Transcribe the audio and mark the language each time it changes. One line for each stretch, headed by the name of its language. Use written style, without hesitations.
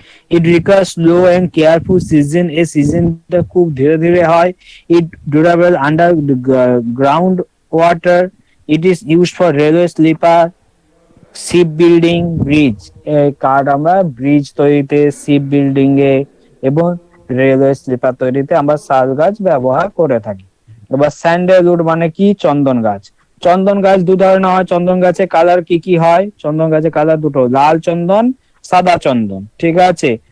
English: It requires slow and careful season.
Bangla: A seasonটা খুব ধীরে ধীরে হয়।
English: It durable under the ground water. It is used for railway sleeper, ship building, bridge.
Bangla: কাঠ আমরা bridge তৈরিতে, ship building এ এবং railway sleeper তৈরিতে আমরা শাল গাছ ব্যবহার করে থাকি। এবার স্যান্ডেলউড মানে কি? চন্দন গাছ। চন্দন গাছ দু ধরনের হয়। চন্দন গাছে কালার কি কি হয়? চন্দন গাছে কালার দুটো, লাল চন্দন, সাদা চন্দন, ঠিক আছে।